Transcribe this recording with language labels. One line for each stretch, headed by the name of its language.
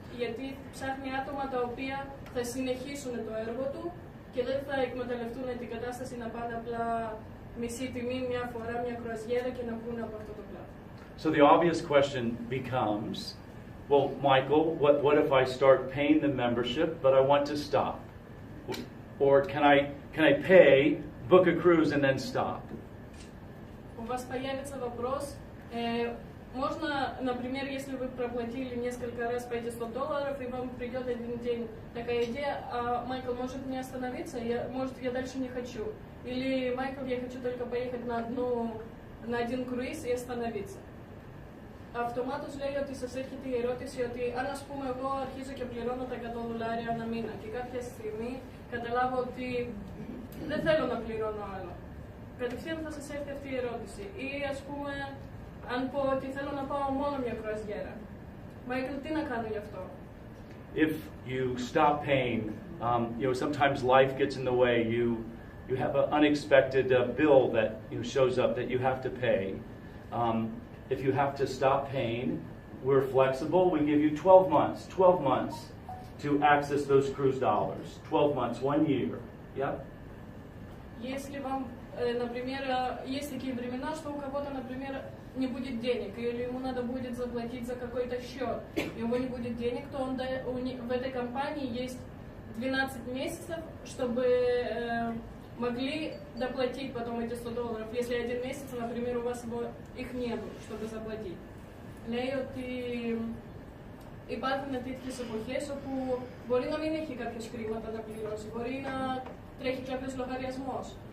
Greek: Γιατί ψάχνει άτομα τα οποία θα συνεχίσουν το έργο του και δεν θα εκμεταλλευτούν την κατάσταση να πάνε απλά μισή τιμή μια φορά μια κρουαζιέρα και να βγουν από αυτό το πλάτο.
English: So the obvious question becomes, well, Michael, what if I start paying the membership, but I want to stop? Or can I pay, book a cruise, and then stop?
Russian: У вас появится вопрос, можно, например, если вы проплатили несколько раз по эти $100, и вам придет один день такая идея, а Майкл, может мне остановиться? Может, я дальше не хочу? Или, Майкл, я хочу только поехать на один круиз и остановиться.
Greek: Αυτομάτως λέει ότι σας έρχεται η ερώτηση ότι αν ας πούμε εγώ αρχίζω και πληρώνω τα $100 ανά μήνα και κάποια στιγμή καταλάβω ότι δεν θέλω να πληρώνω άλλο. Κατευθείαν θα σας έρθει αυτή η ερώτηση. Ή ας πούμε αν πω ότι θέλω να πάω μόνο μια κρουαζιέρα. Μάικλ, τι να κάνω γι' αυτό?
English: If you stop paying, sometimes life gets in the way. You have an unexpected bill that shows up that you have to pay. If you have to stop paying, we're flexible. We give you 12 months to access those cruise dollars. 12 months, 1 year. Yeah?
Russian: Если вам, например, есть такие времена, что у кого-то, например, не будет денег, или ему надо будет заплатить за какой-то счет, и у него не будет денег, то в этой компании есть 12 месяцев, чтобы могли доплатить потом эти $100, если один месяц, например, у вас их нет, чтобы заплатить.
Greek: Λέει ότι υπάρχουν τέτοιες εποχές όπου μπορεί να μην έχει κάποιος χρήματα να πληρώσει, μπορεί να τρέχει κάποιος λογαριασμός.